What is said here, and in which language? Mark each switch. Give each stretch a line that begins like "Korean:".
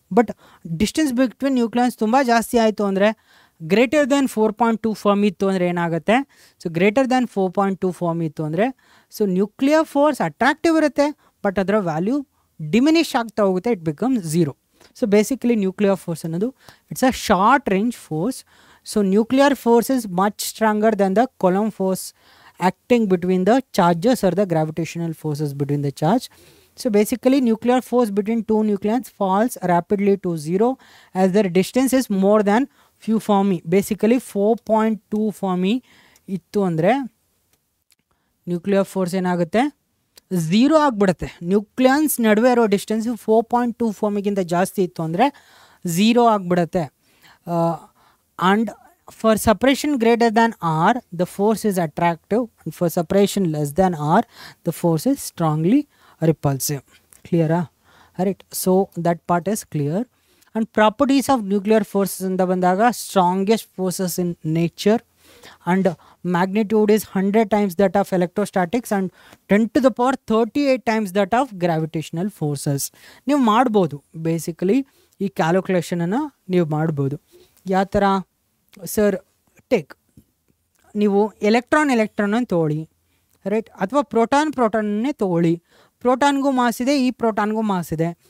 Kannada: But distance between ನ್ಯೂಕ್ಲಿಯನ್ಸ್ ತುಂಬ ಜಾಸ್ತಿ ಆಯಿತು ಅಂದರೆ, ಗ್ರೇಟರ್ ದ್ಯಾನ್ 4.2 ಫಾರ್ಮ್ ಇತ್ತು ಅಂದರೆ ಏನಾಗುತ್ತೆ, ಸೊ ಗ್ರೇಟರ್ ದ್ಯಾನ್ 4.2 ಫಾರ್ಮ್ ಇತ್ತು ಅಂದರೆ ಸೊ ನ್ಯೂಕ್ಲಿಯರ್ ಫೋರ್ಸ್ ಅಟ್ರಾಕ್ಟಿವ್ ಇರುತ್ತೆ, ಬಟ್ ಅದರ ವ್ಯಾಲ್ಯೂ ಡಿಮಿನಿಷ್ ಆಗ್ತಾ ಹೋಗುತ್ತೆ,
English: It becomes 0. So basically nuclear force ಅನ್ನೋದು it's a short range force. So nuclear force is much stronger than the coulomb force acting between the charges or the gravitational forces between the charge. So basically nuclear force between two nucleons falls rapidly to 0 as their distance is more than few Fermi.
Kannada: Basically 4.2 Fermi ittu andre nuclear force ಏನಾಗುತ್ತೆ, 0 ಆಗಿಬಿಡುತ್ತೆ. ನ್ಯೂಕ್ಲಿಯನ್ಸ್ ನಡುವೆ ಇರೋ distance 4.2 ಫಾರ್ಮಿಗಿಂತ ಜಾಸ್ತಿ ಇತ್ತು ಅಂದರೆ 0 ಆಗಿಬಿಡುತ್ತೆ.
English: And for separation greater than R, the force is attractive, and for separation less than R, the force is strongly repulsive. Clear? Right. So that part is clear. And properties of nuclear forces in the bandaga, strongest forces in nature, and magnitude is 100 times that of electrostatics and 10 to the power 38 times that of gravitational forces.
Kannada: ನೀವು ಮಾಡ್ಬೋದು, basically ಈ ಕ್ಯಾಲ್ಕುಲೇಷನನ್ನು ನೀವು ಮಾಡ್ಬೋದು. ಯಾವ ಥರ sir, take ನೀವು electron ತೊಗೊಳ್ಳಿ, right. ಅಥವಾ ಪ್ರೋಟಾನ್ನೇ ತೊಗೊಳ್ಳಿ. ಪ್ರೋಟಾನ್ಗೂ ಮಾಸ್ ಇದೆ, ಈ ಪ್ರೋಟಾನ್ಗೂ ಮಾಸ್ ಇದೆ.